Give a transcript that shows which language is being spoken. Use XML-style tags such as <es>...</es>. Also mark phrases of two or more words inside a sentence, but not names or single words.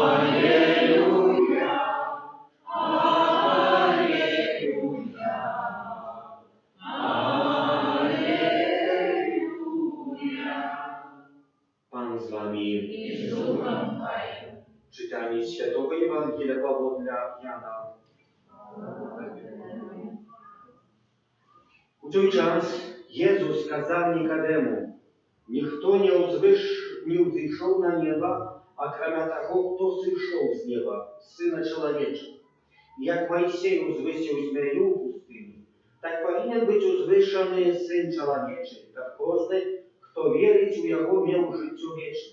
<pl>Pan z wami. Czytanie Świętego Ewangelii według Jana.</pl> <uk>У той час Єсус сказав Нікодему: «Ніхто не взійшов на небо, а кроме того, хто зійшов з неба, Сина Чоловічого. Як Мойсей узвисив змею в пустині, так повинен бути узвишений Син Чоловічий, щоб кожен, хто вірить у Його, мав життя вічне.</uk>